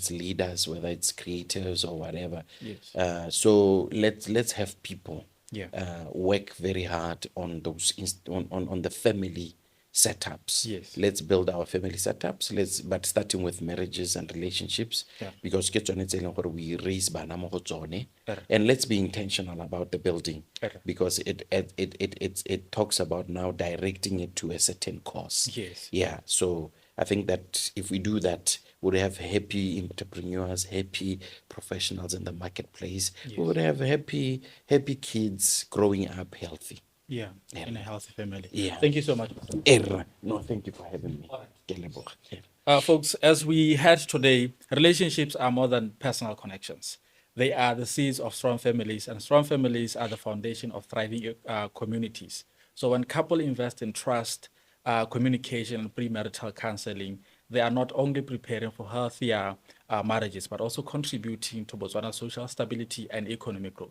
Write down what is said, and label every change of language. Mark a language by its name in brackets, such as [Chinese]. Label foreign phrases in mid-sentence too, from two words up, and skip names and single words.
[English] it's leaders, whether it's creators or whatever. Yes. So let's have people Yeah. work very hard on those on the family setups. Yes. Let's build our family setups. But starting with marriages and relationships, Yeah. because [Tswana] ke tsone tse e leng gore [English] we raise [Tswana] bana mo go tsone. [English] Correct. And let's be intentional about the building, Correct. because it talks about now directing it to a certain cause. Yes. Yeah. So I think that if we do that, we would have happy entrepreneurs, happy professionals in the marketplace. We Yes. would have happy kids growing up healthy. Yeah. Yeah. In a healthy family. Yeah. Thank you so much. No, thank you for having me. All right. [Tswana] Ke leboga. [English] Folks, as we heard today, relationships are more than personal connections. They are the seeds of strong families, and strong families are the foundation of thriving communities. So when couple invest in trust, communication, and premarital counseling, they are not only preparing for healthier marriages, but also contributing to Botswana's social stability and economic growth.